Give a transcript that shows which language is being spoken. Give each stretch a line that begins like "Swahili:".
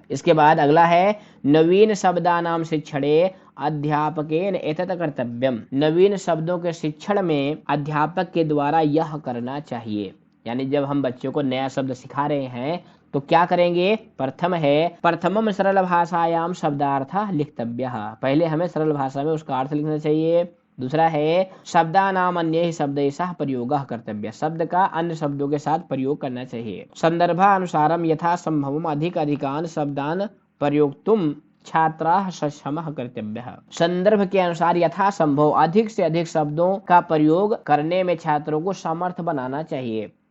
Hindi: इसके बाद अगला है,
Sanskrit: नवीन शब्दानाम शिक्षणे अध्यापकेन एतत् कर्तव्यम।
Hindi: नवीन शब्दों के शिक्षण में अध्यापक के द्वारा यह करना चाहिए। यानी जब हम बच्चों को नया शब्द सिखा रहे हैं तो क्या करेंगे? प्रथम है,
Sanskrit: प्रथमम सरल भाषायाम शब्दार्थ लिखतव्यः।
Hindi: पहले हमें सरल भाषा में उसका अर्थ लिखना चाहिए। दूसरा है,
Sanskrit: शब्दानाम अन्यैः शब्दैः सह प्रयोगः कर्तव्यः।
Hindi: शब्द का अन्य शब्दों के साथ प्रयोग करना चाहिए।
Sanskrit: संदर्भानुसारम यथा संभवम अधिकान शब्दान प्रयोक्तुम छात्राः सक्षमः कर्तव्यः।
Hindi: संदर्भ के अनुसार यथा संभव अधिक से अधिक शब्दों का प्रयोग करने में छात्रों को समर्थ बनाना चाहिए।